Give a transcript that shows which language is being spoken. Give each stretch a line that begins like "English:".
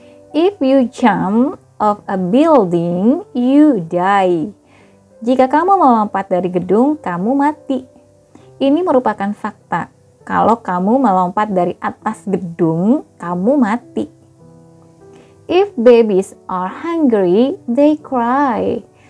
English: If you jump off a building, you die.
Indonesian: Jika kamu melompat dari gedung, kamu mati. Ini merupakan fakta. Kalau kamu melompat dari atas gedung, kamu mati.
English: If babies are hungry, they cry.